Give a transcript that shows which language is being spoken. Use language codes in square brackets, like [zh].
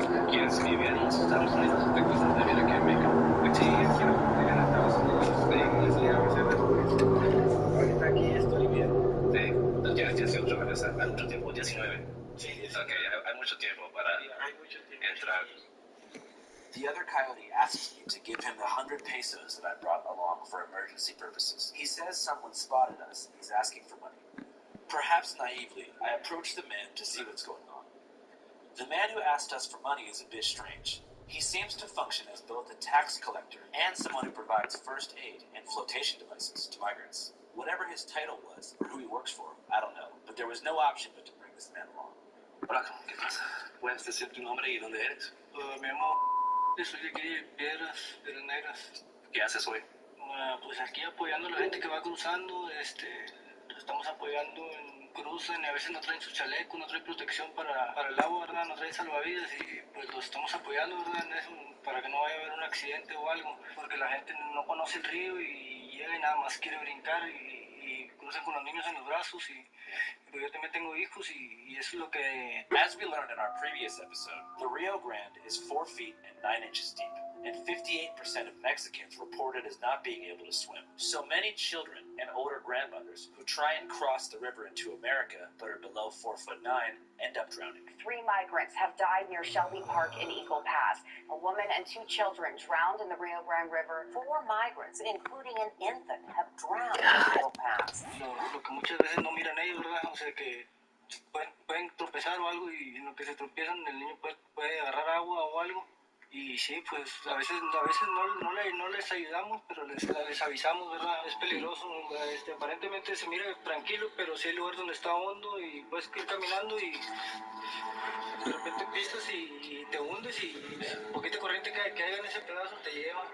[es] ¿Quieres vivir en los Estados Unidos? ¿Te gusta vivir aquí en México? Sí, quiero vivir en Estados Unidos. Sí, a veces después. Ahorita aquí estoy bien. Sí. ¿Ya 18 años? ¿Hay mucho tiempo? 19. Sí, 19. Okay, hay mucho tiempo para Hay mucho tiempo. entrar. [en] The other coyote asks me to give him the 100 pesos that I brought along for emergency purposes. He says someone spotted us and he's asking for money. Perhaps naively, I approach the man to see what's going on. The man who asked us for money is a bit strange. He seems to function as both a tax collector and someone who provides first aid and flotation devices to migrants. Whatever his title was, or who he works for, I don't know. But there was no option but to bring this man along. [es] Hola, ¿qué pasa? ¿Puedes decir tu nombre y dónde eres? Me llamo... Soy de aquí de Piedras Negras. ¿Qué haces hoy? Pues aquí apoyando a la gente que va cruzando, estamos apoyando en cruzan y a veces no traen su chaleco, no traen protección para el agua, ¿verdad? No traen salvavidas y pues los estamos apoyando, ¿verdad? En eso, para que no vaya a haber un accidente o algo, porque la gente no conoce el río y llega y nada más quiere brincar y cruzan con los niños en los brazos y pues yo también tengo hijos y eso es lo que... [en] As we learned in our previous episode, the Rio Grande is 4 feet and 9 inches deep, and 58% of Mexicans reported as not being able to swim. So many children and older grandmothers who try and cross the river into America but are below 4'9" end up drowning. 3 migrants have died near Shelby Park in Eagle Pass. A woman and 2 children drowned in the Rio Grande River. 4 migrants, including an infant, have drowned in Eagle Pass. [es] Lo que muchas veces no miran ellos, ¿verdad? O sea que pueden tropezar o algo y en lo que se tropiezan el niño puede agarrar agua o algo. Y sí, pues a veces no les ayudamos, pero les avisamos, ¿verdad? Es peligroso, aparentemente se mira tranquilo, pero sí hay lugar donde está hondo y puedes ir caminando y de repente pisas y te hundes y poquita corriente que haya en ese pedazo te lleva.